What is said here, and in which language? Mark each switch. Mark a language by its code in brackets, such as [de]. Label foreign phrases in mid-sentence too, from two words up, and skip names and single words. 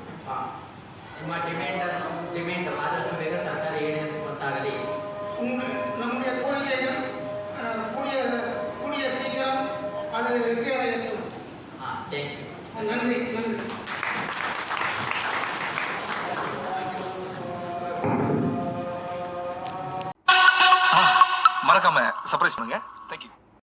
[kn] ನಿಮ್ಮ ಡಿಮ್ಯಾಂಡ್ ಆದಷ್ಟು ಬೇಗ ಸರ್ಕಾರ ಈಡೇರಿಸುವಂತಾಗಲಿ. [ta] நம்முடைய கோரிக்கைகள் கூடிய சீக்கிரம் அது வெற்றி அடையட்டும். [en] thank you. [ta] நன்றி. மறக்காம சர்ப்ரைஸ் பண்ணுங்க. தேங்க்யூ.